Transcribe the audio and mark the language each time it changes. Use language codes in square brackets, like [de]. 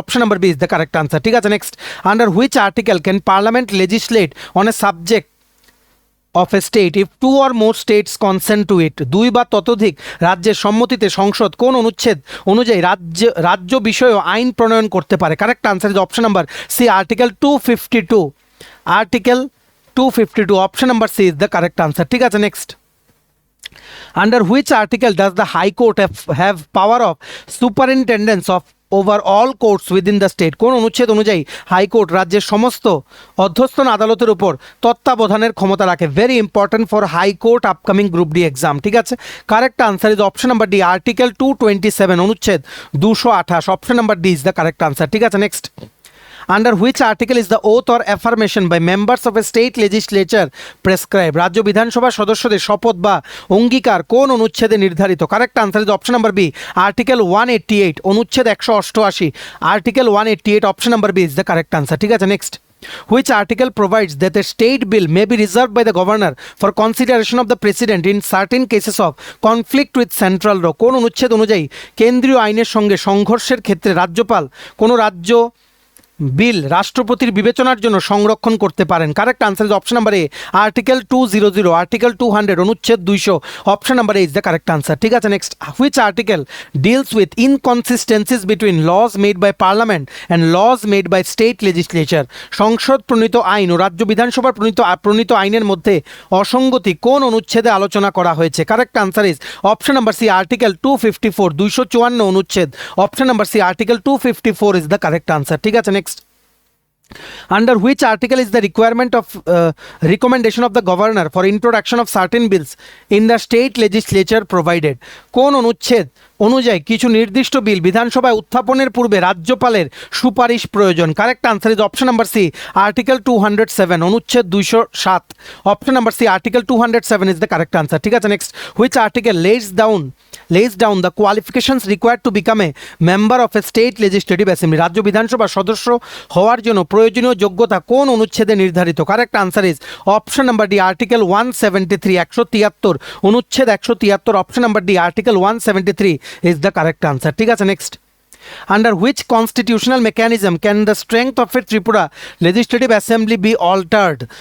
[en] Option number B is the correct answer. [bn] ঠিক আছে, [en] Next, under which article can parliament legislate on a subject of a state if 2 or more states consent to it? [bn] 2 বা ততোধিক রাজ্যের সম্মতিতে সংসদ কোন অনুচ্ছেদ অনুযায়ী রাজ্য বিষয়েও আইন প্রণয়ন করতে পারে? [en] Correct answer is option number C article 252, article 252, option number C is the correct answer. [bn] ঠিক আছে, [en] Next, under which article does the high court have power of superintendence of over all courts within the state? [bn] কোন অনুচ্ছেদ অনুযায়ী high court রাজ্যের সমস্ত অধ্যস্থন আদালতের উপর তত্ত্বাবধানের ক্ষমতা রাখে? [en] Very important for high court upcoming group D exam. [bn] ঠিক আছে, [en] Correct answer is option number D article 227, অনুচ্ছেদ 228, option number D is the correct answer. [bn] ঠিক আছে, [en] Next, under which article is the oath or affirmation by members of a state legislature prescribed? [bn] রাজ্য বিধানসভার সদস্যদের শপথ বা অঙ্গীকার কোন অনুচ্ছেদে নির্ধারিত? [en] Correct answer is option number B article 188, অনুচ্ছেদ 188, article 188, option number B is the correct answer. [bn] ঠিক আছে, [en] Next, which article provides that a state bill may be reserved by the governor for consideration of the president in certain cases of conflict with central law? [bn] কোন অনুচ্ছেদ অনুযায়ী কেন্দ্রীয় আইনের সঙ্গে সংঘর্ষের ক্ষেত্রে রাজ্যপাল কোন রাজ্য বিল রাষ্ট্রপতির বিবেচনার জন্য সংরক্ষণ করতে পারেন? [en] Correct answer is option number A article 200, article 200, অনুচ্ছেদ 200, option number A is the correct answer. [bn] ঠিক আছে, [en] Next, which article deals with inconsistencies between laws made by parliament and laws made by state legislature? [bn] সংসদ প্রণীত আইন ও রাজ্য বিধানসভার প্রণীত আইনের মধ্যে অসঙ্গতি কোন অনুচ্ছেদে আলোচনা করা হয়েছে? [en] Correct answer is option number C article 254, 254 অনুচ্ছেদ, option number C article 254 is the correct answer. [bn] ঠিক আছে, [en] Next, under which article is the requirement of recommendation of the governor for introduction of certain bills in the state legislature provided? [bn] কোন অনুচ্ছেদ অনুযায়ী কিছু নির্দিষ্ট বিল বিধানসভায় উত্থাপনের পূর্বে রাজ্যপালের সুপারিশ প্রয়োজন? [en] Correct answer is option number C article 207, অনুচ্ছেদ 207, option number C article 207 is the correct answer. [bn] ঠিক আছে, [en] Next, which article lays down the qualifications required to become a member of a state legislative assembly? [bn] রাজ্য বিধানসভার সদস্য হওয়ার জন্য প্রয়োজনীয় যোগ্যতা কোন অনুচ্ছেদে নির্ধারিত? [en] Correct answer is option number D article 173, 173, অনুচ্ছেদ 173, option number D article 173 is the correct answer. [bn] ঠিক আছে, [en] Next, under which constitutional mechanism can the strength of a Tripura legislative assembly be altered?